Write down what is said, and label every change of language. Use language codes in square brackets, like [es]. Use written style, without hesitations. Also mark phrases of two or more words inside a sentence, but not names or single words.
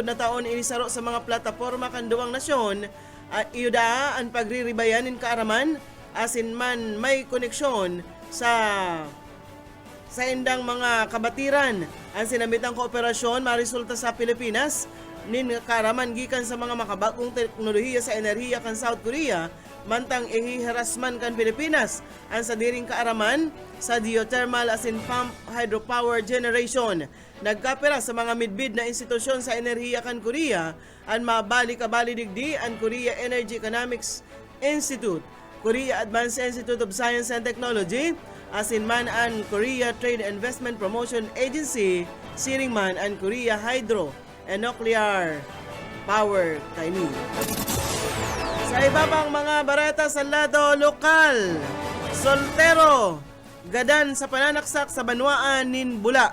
[bik] na taon inisaro sa mga plataporma kan duwang nasyon iyuda ang pagriribayanin kaaraman asin man may koneksyon sa indang mga kabatiran ang sinamitang kooperasyon marisulta sa Pilipinas nin kaaraman gikan sa mga makabagong teknolohiya sa enerhiya kan South Korea mantang ihiharasman kan Pilipinas ang sadiring kaaraman sa geothermal asin [en] pump hydropower generation. [bik] Nagkapera sa mga midbid na institusyon sa enerhiya kan Korea ang mabali-kabali digdi ang Korea Energy Economics Institute, Korea Advanced Institute of Science and Technology, asin man ang Korea Trade Investment Promotion Agency, siring man ang Korea Hydro and Nuclear Power Kaini. Sa iba pang mga barata sa lado lokal, soltero, gadan sa pananaksak sa banwaan nin Bula.